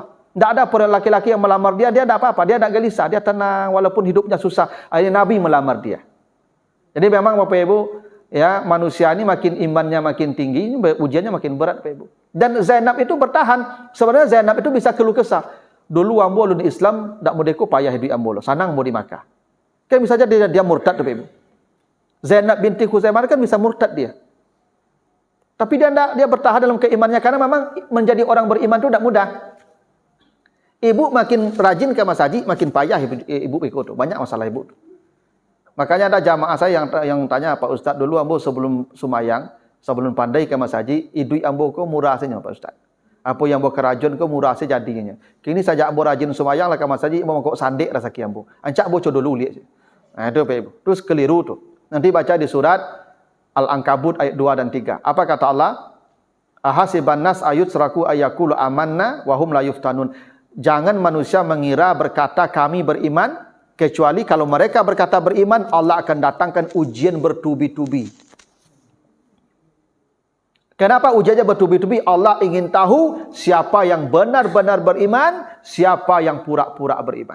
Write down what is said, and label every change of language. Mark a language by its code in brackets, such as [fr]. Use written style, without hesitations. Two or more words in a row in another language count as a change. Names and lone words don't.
[id] Tidak ada laki-laki yang melamar dia tidak apa-apa, dia tidak gelisah, dia tenang walaupun hidupnya susah. Akhirnya Nabi melamar dia. Jadi memang Bapak Ibu, ya, manusia ini makin imannya makin tinggi, ujiannya makin berat, Pak Ibu. Dan Zainab itu bertahan. Sebenarnya Zainab itu bisa keluh kesah. [min] Dulu ambo ulun Islam dak modeko payah hidup ambo, sanang mau di Makkah. [id] Kan bisa saja dia murtad, Pak Ibu. Zainab binti Khuzaimah kan bisa murtad dia. Tapi dia bertahan dalam keimanannya karena memang menjadi orang beriman itu tidak mudah. Ibu makin rajin ke masjid, makin payah ibu ikut. Banyak masalah ibu. Makanya ada jamaah saya yang tanya, [min] Pak Ustaz, dulu ambo sebelum sumayang, sebelum pandai ke masjid, idui ambo ko murah saja Pak Ustaz. Apa yang ambo kerajun ko murah saja jadinya. Kini saja ambo rajin sumayang lah ke masjid, ambo kok sandek rezeki ambo. Ancak ambo co dulu lihat. Nah, itu Pak Ibu. Terus keliru tuh. [id] Nanti baca di surat Al-Ankabut ayat 2 dan 3. Apa kata Allah? [ar] Ahasiban nas ayutsraku ayaqulu amanna wa hum la yuftanun. [id] Jangan manusia mengira berkata kami beriman, kecuali kalau mereka berkata beriman, Allah akan datangkan ujian bertubi-tubi. Kenapa ujiannya bertubi-tubi? Allah ingin tahu siapa yang benar-benar beriman, siapa yang pura-pura beriman.